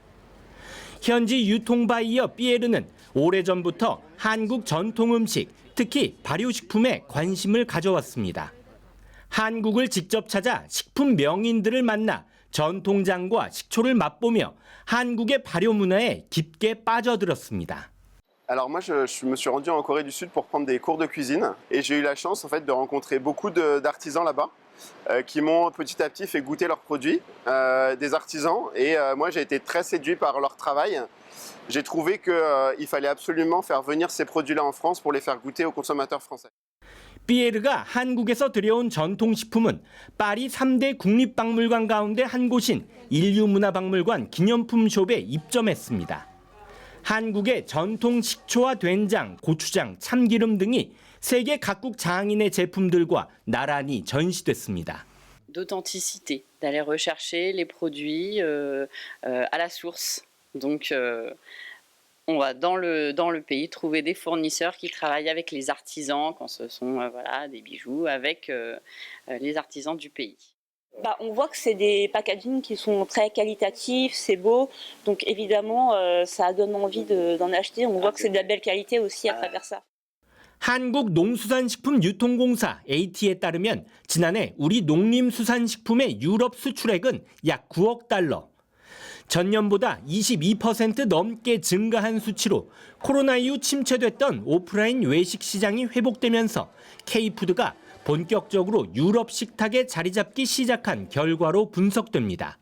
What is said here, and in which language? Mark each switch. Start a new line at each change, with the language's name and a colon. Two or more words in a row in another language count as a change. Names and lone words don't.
Korean: 현지 유통바에 이어 삐에르는 오래전부터 한국 전통 음식, 특히 발효식품에 관심을 가져왔습니다. 한국을 직접 찾아 식품 명인들을 만나 전통장과 식초를 맛보며 한국의 발효 문화에 깊게 빠져들었습니다.
French: Alors moi, je me suis rendu en Corée du Sud pour prendre des cours de cuisine et j'ai eu la chance en fait de rencontrer beaucoup d'artisans là-bas qui m'ont petit à petit fait goûter leurs produits, des artisans, et moi j'ai été très séduit par leur travail. J'ai trouvé qu'il fallait absolument faire venir ces produits-là en France pour les faire goûter aux consommateurs français.
Korean: 삐에르가 한국에서 들여온 전통식품은 파리 3대 국립박물관 가운데 한 곳인 인류문화박물관 기념품숍에 입점했습니다. 한국의 전통 식초와 된장, 고추장, 참기름 등이 세계 각국 장인의 제품들과 나란히 전시됐습니다.
French: D'authenticité, d'aller rechercher les produits à la source. Donc on va dans le pays trouver des fournisseurs qui travaillent avec les artisans quand ce sont voilà, des bijoux avec les artisans du pays. On voit que c'est des packaging qui sont très qualitatifs, c'est beau, donc évidemment ça donne envie d'en acheter. On voit que c'est de la belle qualité aussi à travers ça.
Korean: 한국농수산식품유통공사 AT에 따르면 지난해 우리 농림수산식품의 유럽 수출액은 약 9억 달러. 전년보다 22% 넘게 증가한 수치로 코로나 이후 침체됐던 오프라인 외식 시장이 회복되면서 K푸드가 본격적으로 유럽 식탁에 자리 잡기 시작한 결과로 분석됩니다.